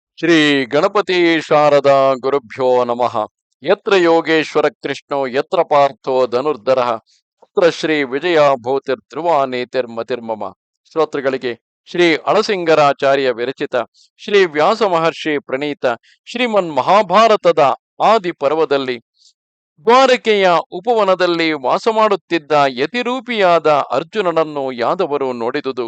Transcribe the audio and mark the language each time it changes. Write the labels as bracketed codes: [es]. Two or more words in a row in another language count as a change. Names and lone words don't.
[sa] ಶ್ರೀ ಗಣಪತಿ ಶಾರದಾ ಗುರುಭ್ಯೋ ನಮಃ. ಯತ್ರ ಯೋಗೇಶ್ವರ ಕೃಷ್ಣೋ ಯತ್ರ ಪಾರ್ಥೋ ಧನುರ್ಧರ ತತ್ರ ಶ್ರೀ ವಿಜಯ ಭೂತಿರ್ ಧ್ರುವ ನೀತಿರ್ಮತಿರ್ಮಮ. [kn] ಶ್ರೋತೃಗಳಿಗೆ ಶ್ರೀ ಅಳಸಿಂಗರಾಚಾರ್ಯ ವಿರಚಿತ ಶ್ರೀ ವ್ಯಾಸ ಮಹರ್ಷಿ ಪ್ರಣೀತ ಶ್ರೀಮನ್ ಮಹಾಭಾರತದ ಆದಿ ಪರ್ವದಲ್ಲಿ ದ್ವಾರಕೆಯ ಉಪವನದಲ್ಲಿ ವಾಸ ಮಾಡುತ್ತಿದ್ದ ಯತಿರೂಪಿಯಾದ ಅರ್ಜುನನನ್ನು ಯಾದವರು ನೋಡಿದುದು.